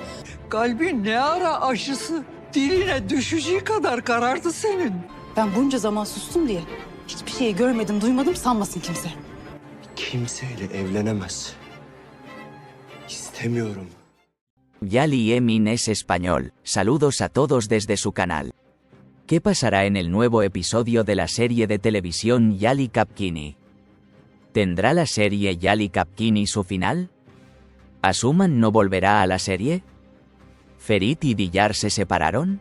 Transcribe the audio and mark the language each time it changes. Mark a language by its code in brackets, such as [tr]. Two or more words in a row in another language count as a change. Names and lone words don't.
[tr] Kalbin ne ara aşısı diline düşeceği kadar karardı senin. Ben bunca zaman sustum diye hiçbir şeyi görmedim, duymadım sanmasın kimse. Kimseyle evlenemez. İstemiyorum. [es] Yali Emin es español, saludos a todos desde su canal. ¿Qué pasará en el nuevo episodio de la serie de televisión Yali Kapkini? ¿Tendrá la serie Yali Kapkini su final? ¿Asuman no volverá a la serie? ¿Ferit y Diyar se separaron?